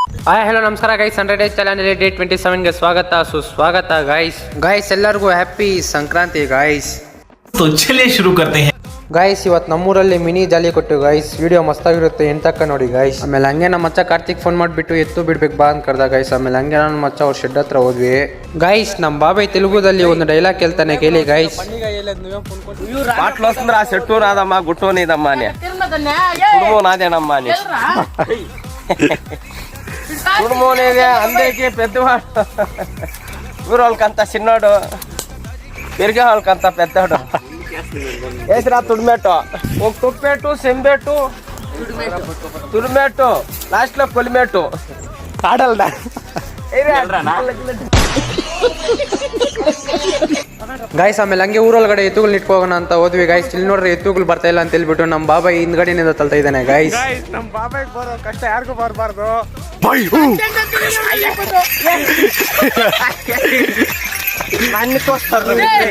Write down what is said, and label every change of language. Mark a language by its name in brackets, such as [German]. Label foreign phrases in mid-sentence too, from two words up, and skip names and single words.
[English] hi hello [Kannada] ನಮಸ್ಕಾರ ಗೈಸ್, 100 [English] days challenge day [Kannada] 27ಗೆ ಸ್ವಾಗತ ಸುಸ್ವಾಗತ ಗೈಸ್ ಎಲ್ಲರಿಗೂ ಹ್ಯಾಪಿ ಸಂಕ್ರಾಂತಿ ಗೈಸ್. [Hindi] तो चलिए शुरू करते हैं [Kannada] ಗೈಸ್. ಇವತ್ತು ನಮ್ಮೂರಲ್ಲಿ ಮಿನಿ ಜಾಲಿ ಕೊಟ್ಟು ಗೈಸ್, ವಿಡಿಯೋ ಮಸ್ತಾಗಿರುತ್ತೆ ಎಂತಕ್ಕ ನೋಡಿ ಗೈಸ್. ಆಮೇಲೆ ಹಂಗೆ ನಮ್ಮ ಮಚ್ಚ ಕಾರ್ತಿಕ್ ಫೋನ್ ಮಾಡಿಬಿಟ್ಟು ಎತ್ತು ಬಿಡ್ಬೇಕು ಬಾ ಅಂತ ಕರ್ದ ಗೈಸ್. ಆಮೇಲೆ ಹಂಗೆ ನನ್ನ ಮಚ್ಚ ಅವ್ರ ಶೆಡ್ ಹತ್ರ ಹೋದ್ವಿ ಗೈಸ್. ನಮ್ಮ ಬಾಬಾಯ್ ತೆಲುಗುದಲ್ಲಿ ಒಂದು ಡೈಲಾಗ್ ಕೇಳ್ತಾನೆ, ಕೇಳಿ ಗೈಸ್. [Telugu] పాటలు వస్తుంది ఆ చెట్టు నాదమ్మా గుట్టు నీదమ్మా అని కుటుంబం నాదేనమ్మా అని కుటుంబం అనేది అందరికీ పెద్దవాడు, ఊరు వాళ్ళకంతా చిన్నోడు, పెరిగే వాళ్ళకంతా పెద్దవాడు. వేసిరా తుడిమెట్టు, ఒక తుప్పెట్టు, సెంబెట్టు, తుడిమెట్టు, లాస్ట్ లో కొలిమెట్టు ఆడల్దా [Kannada] ಗೈಸ್. ಆಮೇಲೆ ಹಂಗೆ ಊರೊಳಗಡೆ ಎತ್ತುಗಳು ಇಟ್ಕೋಗೋಣ ಅಂತ ಹೋದ್ವಿ ಗೈಸ್. ಇಲ್ಲಿ ನೋಡ್ರಿ ಎತ್ತುಗಳು ಬರ್ತಾ ಇಲ್ಲ ಅಂತ ಹೇಳ್ಬಿಟ್ಟು ನಮ್ಮ ಬಾಬಾಯಿ ಹಿಂದ್ಗಡೆನಿಂದ ತಳ್ತಾ ಇದ್ದಾನೆ ಗೈಸ್. ನಮ್ಮ ಬಾಬಾಯ್ ಬರೋ ಕಷ್ಟ ಯಾರಿಗೂ ಬರಬಾರ್ದು. ನನ್ನ ತೋರಿಸ್ತಾರೆ.